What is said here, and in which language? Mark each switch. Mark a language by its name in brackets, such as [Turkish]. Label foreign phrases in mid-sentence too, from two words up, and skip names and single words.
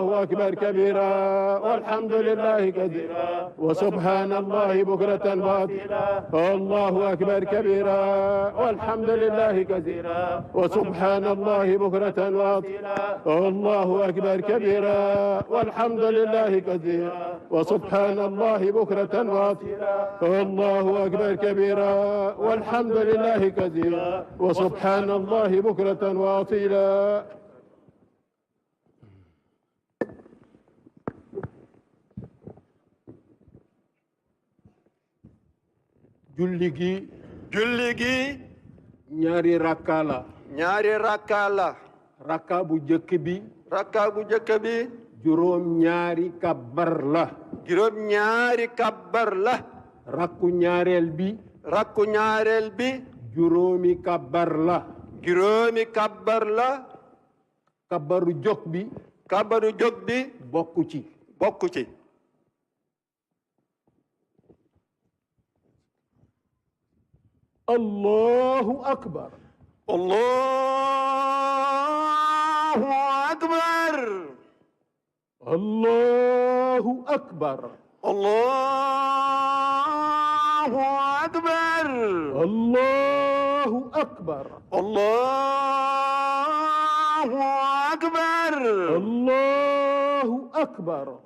[Arabic] أكبر كبيرا والحمد لله كثيرا وسبحان الله بكرة وأصيلا الله أكبر كبيرا والحمد لله كثيرا وسبحان الله بكرة وأصيلا الله أكبر كبيرا والحمد لله كثيرا وسبحان الله بكرة وأصيلا الله أكبر كبيرا والحمد لله كثيرا وسبحان الله بكرة وأصيلا [Wolof] julli gi ñaari rakka la rakka bu jëkk bi juróom ñaari kabbar la rakku ñaareel bi juróomi kabbar la kabbaru jóg bi bokku ci [Arabic] الله أكبر الله أكبر الله أكبر الله أكبر الله أكبر الله أكبر الله أكبر